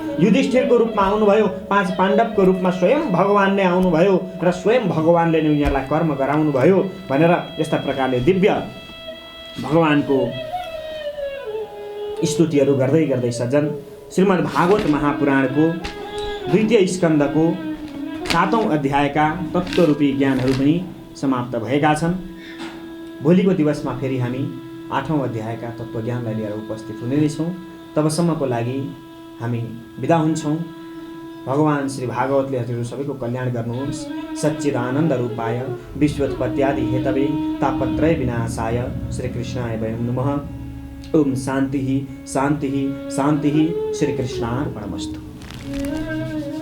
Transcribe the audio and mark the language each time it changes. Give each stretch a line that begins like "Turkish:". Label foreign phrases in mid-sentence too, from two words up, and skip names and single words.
Nepali: युधिष्ठिरको रूपमा आउनुभयो, 5 पाण्डवको रूपमा स्वयं भगवान नै आउनुभयो र स्वयं भगवानले नै उनीहरूलाई कर्म गराउनु भयो भनेर यस्ता प्रकारले दिव्य भगवानको स्तुतिहरू गर्दै गर्दै सज्जन श्रीमद् भागवत महापुराणको 2 स्कन्धको 7औं अध्यायका तत्त्वरूपी ज्ञानहरू पनि समाप्त भएका छन्। भोलिको दिवसमा फेरि हामी 8औं अध्यायका तत्त्वज्ञानलाई लिएर उपस्थित हुने नै छौँ। तबसम्मको लागि हामी बिदा हुन्छौँ। भगवान श्री भागवतले हजुरहरू सबैको कल्याण गर्नुहोस्।
Sanskrit: सच्चिदानन्द रूपाय विश्वोत्पत्त्यादि हेतवे तापत्रय विनाशाय श्री कृष्णाय वयं नमः। ओम शान्तिः शान्तिः शान्तिः। श्री कृष्णार्पणमस्तु।